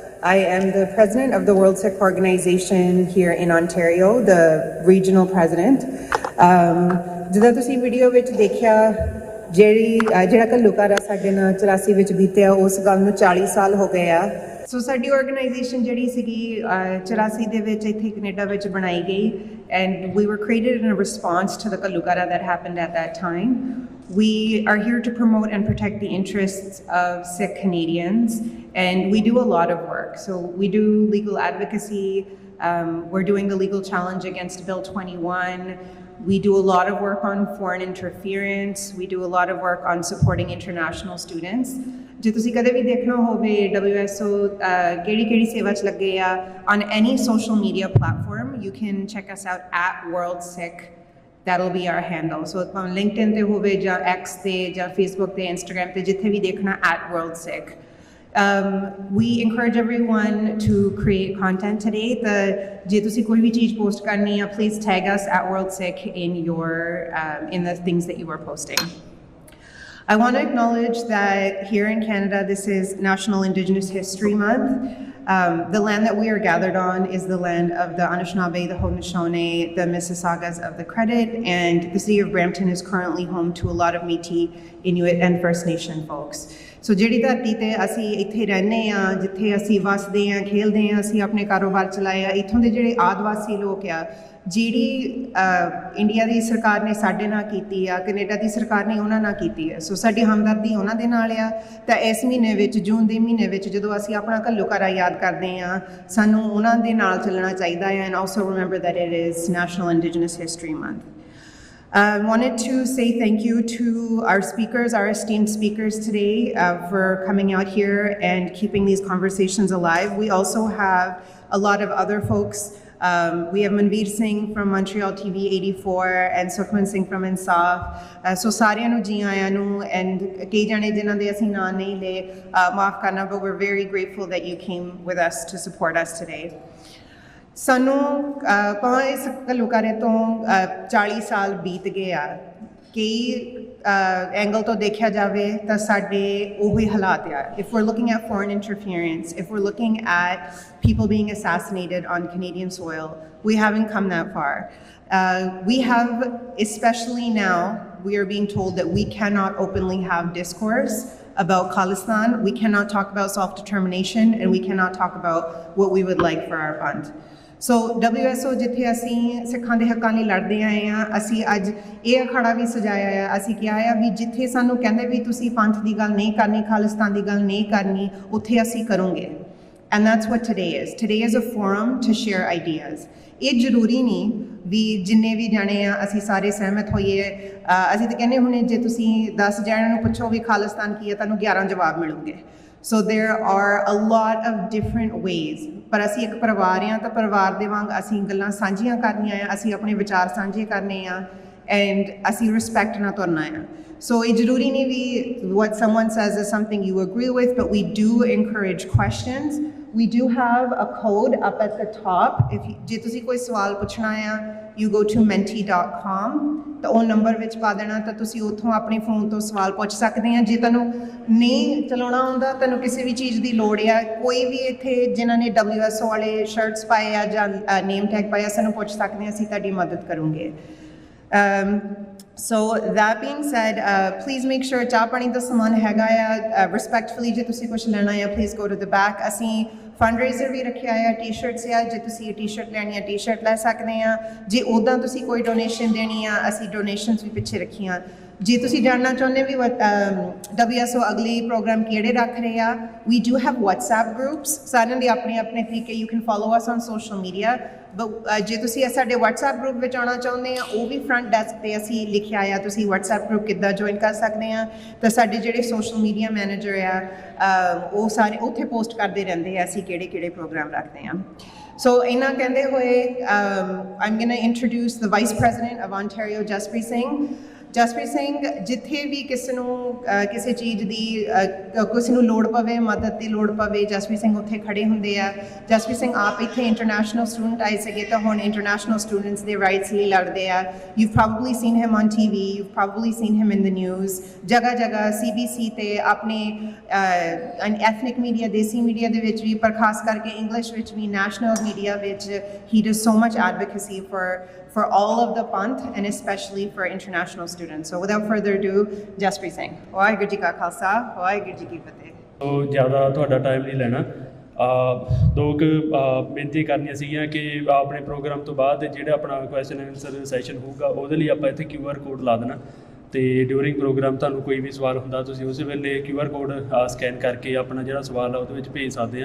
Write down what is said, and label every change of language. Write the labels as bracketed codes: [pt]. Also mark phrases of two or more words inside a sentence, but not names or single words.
[en] I am the president of the World Sikh Organization here in Ontario, the regional president. [pa] ਜਿੱਦਾਂ ਤੁਸੀਂ ਵੀਡੀਓ ਵਿੱਚ ਦੇਖਿਆ ਜਿਹੜਾ ਘੱਲੂਘਾਰਾ ਸਾਡੇ ਨਾਲ 84 ਵਿੱਚ ਬੀਤਿਆ ਉਸ ਗੱਲ ਨੂੰ 40 ਸਾਲ ਹੋ ਗਏ ਆ। ਸੋ ਸਾਡੀ ਆਰਗੇਨਾਈਜੇਸ਼ਨ ਜਿਹੜੀ ਸੀਗੀ 84 ਦੇ ਵਿੱਚ ਇੱਥੇ ਕੈਨੇਡਾ ਵਿੱਚ ਬਣਾਈ ਗਈ [en] and we were created in a response to the ਘੱਲੂਘਾਰਾ that happened at that time. We are here to promote and protect the interests of Sikh Canadians, and we do a lot of work. So we do legal advocacy, we're doing the legal challenge against Bill 21, we do a lot of work on foreign interference, we do a lot of work on supporting international students. [pa] ਜੇ ਤੁਸੀਂ ਕਦੇ ਵੀ ਦੇਖਣਾ ਹੋਵੇ WSO ਕਿਹੜੀ ਸੇਵਾ 'ਚ ਲੱਗੇ ਆ [en] on any social media platform, you can check us out at World Sikh. That'll be our handle. So on LinkedIn [pa] ਤੇ ਹੋਵੇ ਜਾਂ X ਤੇ ਜਾਂ Facebook ਤੇ Instagram ਤੇ ਜਿੱਥੇ ਵੀ ਦੇਖਣਾ [en] at World Sikh. We encourage everyone to create content today. [pa] ਜੇ ਤੁਸੀਂ ਕੋਈ ਵੀ ਚੀਜ਼ post ਕਰਨੀ ਆ, [en] please tag us at World Sikh in the things that you are posting. I want to acknowledge that here in Canada, this is National Indigenous History Month. The land that we are gathered on is the land of the Anishinaabe, the Haudenosaunee, the Mississaugas of the Credit, and the city of Brampton is currently home to a lot of Métis, Inuit and First Nation folks. [pa] So ਜਿਹੜੀ ਧਰਤੀ ਤੇ ਅਸੀਂ ਇੱਥੇ ਰਹਿੰਦੇ ਆ, ਜਿੱਥੇ ਅਸੀਂ ਵਸਦੇ ਆ, ਖੇਲਦੇ ਆ, ਅਸੀਂ ਆਪਣੇ ਕਾਰੋਬਾਰ ਚਲਾਏ ਆ, ਇੱਥੋਂ ਦੇ ਜਿਹੜੇ ਆਦਿਵਾਸੀ ਲੋਕ ਆ, ਜਿਹੜੀ ਇੰਡੀਆ ਦੀ ਸਰਕਾਰ ਨੇ ਸਾਡੇ ਨਾਲ ਕੀਤੀ ਆ, ਕੈਨੇਡਾ ਦੀ ਸਰਕਾਰ ਨੇ ਉਹਨਾਂ ਨਾਲ ਕੀਤੀ ਹੈ। ਸੋ ਸਾਡੀ ਹਮਦਰਦੀ ਉਹਨਾਂ ਦੇ ਨਾਲ ਆ। ਤਾਂ ਇਸ ਮਹੀਨੇ ਵਿੱਚ, ਜੂਨ ਦੇ ਮਹੀਨੇ ਵਿੱਚ, ਜਦੋਂ ਅਸੀਂ ਆਪਣਾ ਘੱਲੂਘਾਰਾ ਯਾਦ ਕਰਦੇ ਹਾਂ, ਸਾਨੂੰ ਉਹਨਾਂ ਦੇ ਨਾਲ ਚੱਲਣਾ ਚਾਹੀਦਾ ਹੈ। [en] And also remember that it is National Indigenous History Month. I wanted to say thank you to our speakers, our esteemed speakers today, for coming out here and keeping these conversations alive. We also have a lot of other folks. We have Manveer Singh from Montreal TV 84 and Sukhman Singh from Insaf. [pa] So ਸਾਰਿਆਂ ਨੂੰ ਜੀ ਆਇਆਂ ਨੂੰ, and ਕਈ ਜਾਣੇ ਜਿਨ੍ਹਾਂ ਦੇ ਅਸੀਂ ਨਾਂ ਨਹੀਂ ਲਏ, ਮਾਫ ਕਰਨਾ, [en] but we're very grateful that you came with us to support us today. [pa] ਸਾਨੂੰ ਭਾਵੇਂ ਇਸ ਘੱਲੂਘਾਰੇ ਤੋਂ 40 ਸਾਲ ਬੀਤ ਗਏ ਆ, ਕਈ ਐਂਗਲ ਤੋਂ ਦੇਖਿਆ ਜਾਵੇ ਤਾਂ ਸਾਡੇ ਉਹੀ ਹਾਲਾਤ ਆ। [en] If we're looking at foreign interference, if we're looking at people being assassinated on Canadian soil, we haven't come that far. We have, especially now, we are being told that we cannot openly have discourse about Khalistan, we cannot talk about self-determination, and we cannot talk about what we would like for our fund. [pa] ਸੋ WSO ਜਿੱਥੇ ਅਸੀਂ ਸਿੱਖਾਂ ਦੇ ਹੱਕਾਂ ਲਈ ਲੜਦੇ ਆਏ ਹਾਂ, ਅਸੀਂ ਅੱਜ ਇਹ ਅਖਾੜਾ ਵੀ ਸਜਾਇਆ ਆ। ਅਸੀਂ ਕਿਹਾ ਆ ਵੀ ਜਿੱਥੇ ਸਾਨੂੰ ਕਹਿੰਦੇ ਵੀ ਤੁਸੀਂ ਪੰਥ ਦੀ ਗੱਲ ਨਹੀਂ ਕਰਨੀ, ਖਾਲਿਸਤਾਨ ਦੀ ਗੱਲ ਨਹੀਂ ਕਰਨੀ, ਉੱਥੇ ਅਸੀਂ ਕਰੋਗੇ। [en] And that's what today is. Today is a forum to share ideas. [pa] ਇਹ ਜ਼ਰੂਰੀ ਨਹੀਂ ਵੀ ਜਿੰਨੇ ਵੀ ਜਾਣੇ ਆ ਅਸੀਂ ਸਾਰੇ ਸਹਿਮਤ ਹੋਈਏ। ਅਸੀਂ ਤਾਂ ਕਹਿੰਦੇ ਹੁੰਦੇ ਜੇ ਤੁਸੀਂ 10 ਜਾਣਿਆਂ ਨੂੰ ਪੁੱਛੋ ਵੀ ਖਾਲਿਸਤਾਨ ਕੀ ਹੈ, ਤੁਹਾਨੂੰ 11 ਜਵਾਬ ਮਿਲੂਗੇ। [en] So there are a lot of different ways. [pa] ਪਰ ਅਸੀਂ ਇੱਕ ਪਰਿਵਾਰ ਆ, ਤਾਂ ਪਰਿਵਾਰ ਦੇ ਵਾਂਗ ਅਸੀਂ ਗੱਲਾਂ ਸਾਂਝੀਆਂ ਕਰਨੀਆਂ ਆ, ਅਸੀਂ ਆਪਣੇ ਵਿਚਾਰ ਸਾਂਝੇ ਕਰਨੇ ਆ, ਐਂਡ ਅਸੀਂ ਰਿਸਪੈਕਟ ਨਾਲ ਤੁਰਨਾ ਆ। ਸੋ ਇਹ ਜ਼ਰੂਰੀ ਨਹੀਂ ਵੀ [en] what someone says is something you agree with, but we do encourage questions. We do have a code up at the top. [pa] ਜੇ ਤੁਸੀਂ ਕੋਈ ਸਵਾਲ ਪੁੱਛਣਾ ਆ, [en] you go to menti.com, [pa] ਤਾਂ ਉਹ ਨੰਬਰ ਵਿੱਚ ਪਾ ਦੇਣਾ, ਤਾਂ ਤੁਸੀਂ ਉੱਥੋਂ ਆਪਣੇ ਫੋਨ ਤੋਂ ਸਵਾਲ ਪੁੱਛ ਸਕਦੇ ਆ। ਜੇ ਤੁਹਾਨੂੰ ਨਹੀਂ ਚਲਾਉਣਾ ਆਉਂਦਾ, ਤੁਹਾਨੂੰ ਕਿਸੇ ਵੀ ਚੀਜ਼ ਦੀ ਲੋੜ ਆ, ਕੋਈ ਵੀ ਇੱਥੇ ਜਿਨ੍ਹਾਂ ਨੇ WSO ਵਾਲੇ ਸ਼ਰਟਸ ਪਾਏ ਆ ਜਾਂ [en] name tag [pa] ਪਾਇਆ, ਸਾਨੂੰ ਪੁੱਛ ਸਕਦੇ ਆ, ਅਸੀਂ ਤੁਹਾਡੀ ਮਦਦ ਕਰੂੰਗੇ। [en] So that being said, please make sure [pa] ਚਾਹ ਪਾਣੀ ਦਾ ਸਮਾਨ ਹੈਗਾ ਆ। Respectfully, ਜੇ ਤੁਸੀਂ ਕੁਛ ਲੈਣਾ ਆ, [en] please go to the back. [pa] ਅਸੀਂ fundraiser ਵੀ ਰੱਖਿਆ ਆ, ਟੀ-ਸ਼ਰਟਸ ਆ, ਜੇ ਤੁਸੀਂ ਇਹ ਟੀ-ਸ਼ਰਟ ਲੈਣੀ ਆ, ਟੀ-ਸ਼ਰਟ ਲੈ ਸਕਦੇ ਆ। ਜੇ ਉੱਦਾਂ ਤੁਸੀਂ ਕੋਈ ਡੋਨੇਸ਼ਨ ਦੇਣੀ ਆ, ਅਸੀਂ ਡੋਨੇਸ਼ਨਸ ਵੀ ਪਿੱਛੇ ਰੱਖੀਆਂ। ਜੇ ਤੁਸੀਂ ਜਾਣਨਾ ਚਾਹੁੰਦੇ ਵੀ WSO ਅਗਲੇ ਪ੍ਰੋਗਰਾਮ ਕਿਹੜੇ ਰੱਖ ਰਹੇ ਆ, [en] we do have WhatsApp groups. [pa] ਸਾਰਿਆਂ ਦੇ ਆਪਣੇ ਆਪਣੇ ਤਰੀਕੇ, [en] you can follow us on social media. [pa] But ਜੇ ਤੁਸੀਂ ਸਾਡੇ WhatsApp ਗਰੁੱਪ ਵਿੱਚ ਆਉਣਾ ਚਾਹੁੰਦੇ ਆ, ਉਹ ਵੀ [en] front desk [pa] 'ਤੇ ਅਸੀਂ ਲਿਖਿਆ ਆ, ਤੁਸੀਂ WhatsApp ਗਰੁੱਪ ਕਿੱਦਾਂ ਜੁਆਇਨ ਕਰ ਸਕਦੇ ਆ। ਤਾਂ ਸਾਡੇ ਜਿਹੜੇ [en] social media manager [pa] ਆ, ਉਹ ਸਾਰੇ ਉੱਥੇ ਪੋਸਟ ਕਰਦੇ ਰਹਿੰਦੇ ਆ ਅਸੀਂ ਕਿਹੜੇ ਪ੍ਰੋਗਰਾਮ ਰੱਖਦੇ ਆ। ਸੋ ਇਹਨਾਂ ਕਹਿੰਦੇ ਹੋਏ, [en] I'm going to introduce the Vice President of Ontario, Jaspreet Singh. [pa] ਜਸਪ੍ਰੀਤ ਸਿੰਘ ਜਿੱਥੇ ਵੀ ਕਿਸੇ ਨੂੰ ਕਿਸੇ ਚੀਜ਼ ਦੀ ਕਿਸੇ ਨੂੰ ਲੋੜ ਪਵੇ, ਮਦਦ ਦੀ ਲੋੜ ਪਵੇ, ਜਸਪ੍ਰੀਤ ਸਿੰਘ ਉੱਥੇ ਖੜੇ ਹੁੰਦੇ ਆ। ਜਸਪ੍ਰੀਤ ਸਿੰਘ ਆਪ ਇੱਥੇ [en] international student [pa] ਆਏ ਸੀਗੇ ਤਾਂ ਹੁਣ [en] international students [pa] ਦੇ ਰਾਈਟਸ ਲਈ ਲੜਦੇ ਆ। [en] You probably seen him on TV, you probably seen him in the news, [pa] ਜਗ੍ਹਾ ਜਗ੍ਹਾ CBC ਤੇ ਆਪਣੇ ਐਥਨਿਕ ਮੀਡੀਆ, ਦੇਸੀ ਮੀਡੀਆ ਦੇ ਵਿੱਚ ਵੀ, ਪਰ ਖਾਸ ਕਰਕੇ ਇੰਗਲਿਸ਼ ਵਿੱਚ ਵੀ, ਨੈਸ਼ਨਲ ਮੀਡੀਆ ਵਿੱਚ [en] he does so much advocacy for all of the Panth and especially for international students. So without further ado, [pa] Jaspreet Singh. ਵਾਹਿਗੁਰੂ ਜੀ ਕਾ ਖਾਲਸਾ, ਵਾਹਿਗੁਰੂ ਜੀ ਕੀ ਫਤਿਹ। ਸੋ ਜ਼ਿਆਦਾ ਤੁਹਾਡਾ ਟਾਈਮ ਨਹੀਂ ਲੈਣਾ। ਦੋ ਕੁ ਬੇਨਤੀ ਕਰਨੀਆਂ ਸੀਗੀਆਂ ਕਿ ਆਪਣੇ ਪ੍ਰੋਗਰਾਮ ਤੋਂ ਬਾਅਦ ਜਿਹੜਾ ਆਪਣਾ [en] question answer session [pa] ਹੋਊਗਾ ਉਹਦੇ ਲਈ ਆਪਾਂ ਇੱਥੇ [en] QR code [pa] ਲਾ ਦੇਣਾ, ਅਤੇ [en] during program [pa] ਤੁਹਾਨੂੰ ਕੋਈ ਵੀ ਸਵਾਲ ਹੁੰਦਾ ਤੁਸੀਂ ਉਸ ਵੇਲੇ [en] QR code scan [pa] ਕਰਕੇ ਆਪਣਾ ਜਿਹੜਾ ਸਵਾਲ ਆ ਉਹਦੇ ਵਿੱਚ ਭੇਜ ਸਕਦੇ ਆ।